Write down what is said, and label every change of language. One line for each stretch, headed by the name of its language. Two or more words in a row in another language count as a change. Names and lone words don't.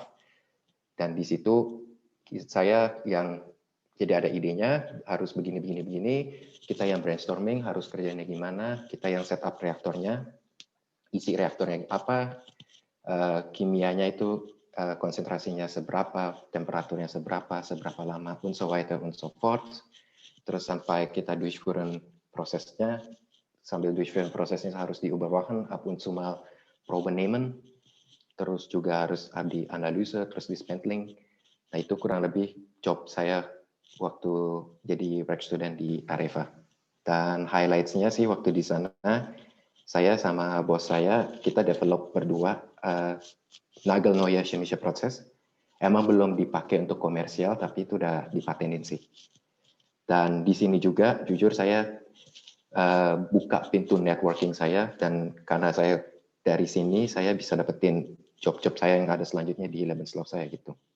Indonesian: Dan di situ saya yang jadi ada idenya, harus begini, kita yang brainstorming, harus kerjanya gimana, kita yang
English: set up
Indonesian: reaktornya, isi reaktornya apa, kimianya itu konsentrasinya seberapa, temperaturnya seberapa lama,
German: und so weiter und so fort.
Indonesian: Terus sampai kita durchführen prosesnya, sambil durchführen prosesnya harus diüberwachen,
German: ab und zu mal Proben nehmen,
Indonesian: terus juga harus di analise, terus dismantling. Nah itu kurang lebih job saya waktu jadi
English: work student
Indonesian: di Areva. Dan highlights-nya sih waktu di sana, saya sama bos saya, kita develop berdua
German: nagelneue chemische Prozess.
Indonesian: Emang belum dipakai untuk komersial, tapi itu udah dipatenin sih. Dan di sini juga, jujur saya buka pintu networking saya, dan karena saya dari sini, saya bisa dapetin job-job saya yang ada selanjutnya di
English: Lebenslauf saya
Indonesian: gitu.